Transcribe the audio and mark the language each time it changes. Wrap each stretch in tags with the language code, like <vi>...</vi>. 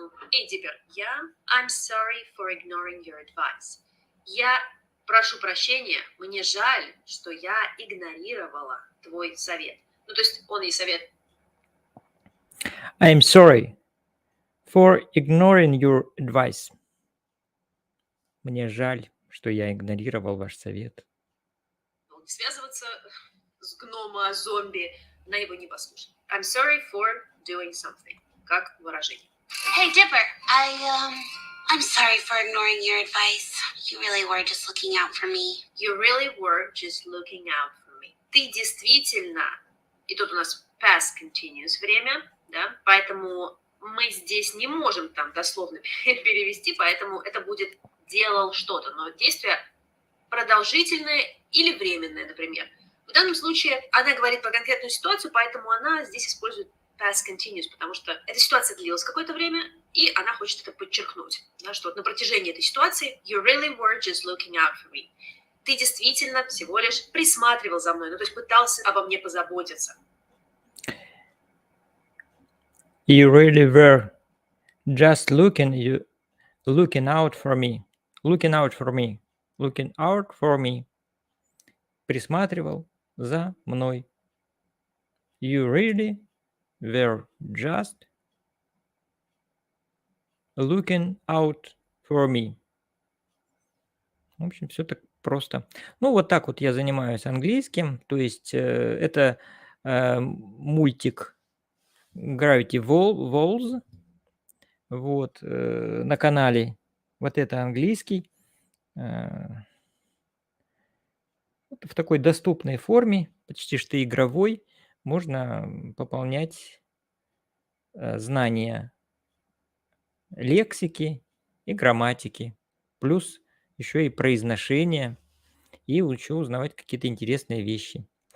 <ru>Эй,</ru> <en>Диппер, I'm sorry for ignoring your advice.</en> <ru>Я прошу прощения, мне жаль, что я игнорировала твой совет. Ну, то есть он ей совет.</ru> <en>I'm sorry for ignoring your advice.</en> <ru>Мне жаль, что я игнорировал ваш совет. Не связываться с гнома-зомби, она его не послушает.</ru> <en>I'm sorry for doing something.</en> <ru>Как выражение.</ru> <en>Hey Dipper, I'm sorry for ignoring your advice. You really were just looking out for me. You really were just looking out for me.</en> <ru>Ты действительно, и тут у нас past continuous время, да, поэтому мы здесь не можем там дословно перевести, поэтому это будет делал что-то, но действие продолжительное или временное, например. В данном случае она говорит про конкретную ситуацию, поэтому она здесь использует past continuous, потому что эта ситуация длилась какое-то время, и она хочет это подчеркнуть, да, что вот на протяжении этой ситуации</ru> <en>you really were just looking out for me.</en> <ru>Ты действительно всего лишь присматривал за мной, ну то есть пытался обо мне позаботиться.</ru> <en>You really were just looking out for me. Looking out for me. Looking out for me.</en> <ru>Присматривал за мной.</ru> <en>You really were just looking out for me.</en> <ru>В общем, все так просто. Ну, вот так вот я занимаюсь английским. То есть это мультик Gravity Falls. Вот, на канале. Вот это английский. В такой доступной форме, почти что игровой, можно пополнять знания лексики и грамматики, плюс еще и произношение, и еще узнавать какие-то интересные вещи.</ru>